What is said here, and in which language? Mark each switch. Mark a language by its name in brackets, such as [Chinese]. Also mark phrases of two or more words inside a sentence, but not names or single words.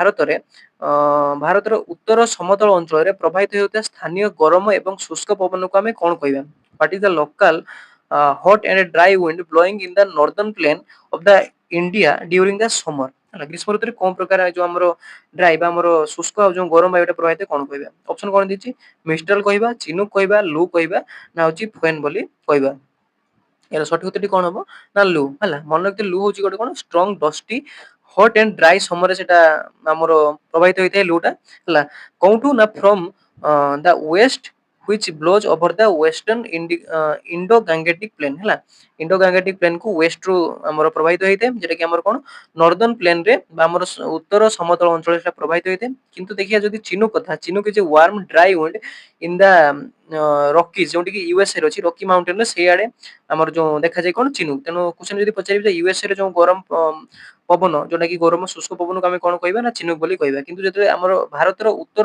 [Odia] ଭାରତର ଉତ୍ତର ସମତଳ ଅଞ୍ଚଳରେ ପ୍ରବାହିତ ହେଉଥିବା ସ୍ଥାନୀୟ ଗରମ ଏବଂ ଶୁଷ୍କ ପବନକୁ ଆମେ କଣ କହିବା [English] what is the local hot and dry wind blowing in the northern plain of the India during the summer [Odia] ହେଲା ଗ୍ରୀଷ୍ମ ଋତୁରେ କୋଉ ପ୍ରକାର ଯୋଉ ଆମର ଡ୍ରାଇ ବା ଆମର ଶୁଷ୍କ ଆଉ ଯୋଉ ଗରମ ବାୟୁଟା ପ୍ରବାହିତ କଣ କହିବା ଅପସନ କଣ ଦେଇଛି ମିଷ୍ଟ୍ରାଲ କହିବା ଚିନୁକ କହିବା ଲୁ କହିବା ନା ହଉଛି ଫୋଏନ ବୋଲି କହିବା ଏହାର ସଠିକ ଉତ୍ତରଟି କଣ ହବ ନା ଲୁ ହେଲା ମନେ ରଖିତେ ଲୁ ହଉଛି ଗୋଟେ କଣ [English] strong dusty hot and dry [Odia] ସମୟରେ ସେଟା ଆମର ପ୍ରବାହିତ ହେଇଥାଏ ଲୁ ଟା ହେଲା କୋଉଠୁ ନା [English] from the west which blows over the western Indo Gangetic plain [Odia] ହେଲା ଇଣ୍ଡୋ ଗାଙ୍ଗେଟିକ ପ୍ଲେନ କୁ ୱେଷ୍ଟ ରୁ ଆମର ପ୍ରବାହିତ ହେଇଥାଏ ଯେଟା କି ଆମର କଣ [English] northern plain [Odia] ରେ ବା ଆମର ଉତ୍ତର ସମତଳ ଅଞ୍ଚଳରେ ସେଟା ପ୍ରବାହିତ ହେଇଥାଏ କିନ୍ତୁ ଦେଖିବା ଯଦି ଚିନୁକ କଥା [English] Chinook is warm dry wind in the Rockies [Odia] ଯୋଉଠି କି ୟୁଏସଏ ରେ ଅଛି ରକି ମାଉଣ୍ଟେନ ରେ ସେଇଆଡେ ଆମର ଯୋଉ ଦେଖାଯାଏ କଣ ଚିନୁକ ତେଣୁ କ୍ୱେଶ୍ଚନ ଯଦି ପଚାରିବେ ଯେ ୟୁଏସଏ ରେ ଯୋଉ ଗରମ ପବନ ଯୋଉଟା କି ଗରମ ଶୁଷ୍କ ପବନକୁ ଆମେ କଣ କହିବା ନା ଚିନୁକ ବୋଲି କହିବା କିନ୍ତୁ ଯେତେବେଳେ ଆମର ଭାରତର ଉତ୍ତର